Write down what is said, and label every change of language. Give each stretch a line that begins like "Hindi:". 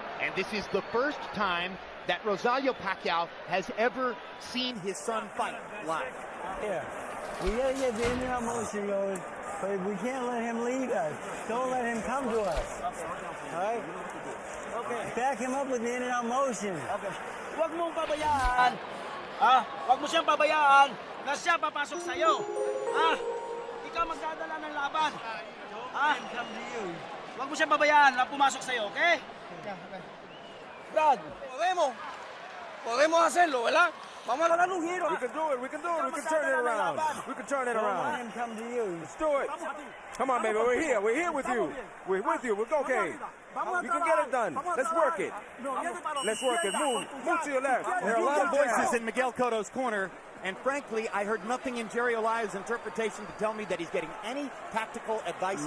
English: And this is the first time that Rosalio Pacquiao has ever seen his son fight live. Yeah. We gotta get the Indian motion going, but we can't let him lead us. Don't let him come to us. All right? Okay. Back him up with the Indian motion. Okay.
Filipino: Huwag mong pabayaan. Huwag mo siyang pabayaan na siya papasok sa'yo. Ikaw magdadala ng laban. Huwag mo siyang pabayaan na pumasok sa'yo, okay?
Spanish: Brad, podemos hacerlo, ¿verdad? Vamos a dar un giro.
English: We can do it. We can do it. We can turn it around. We can turn it around. Let him come to you. Let's do it. Come on, baby. We're here. We're here with you. We're with you. We're okay. You can get it done. Let's work it. Let's work it. Move. Move to your left. There are a lot of voices in Miguel Cotto's corner, and frankly, I heard nothing in Jerry Olaya's interpretation to tell me that he's getting any tactical advice.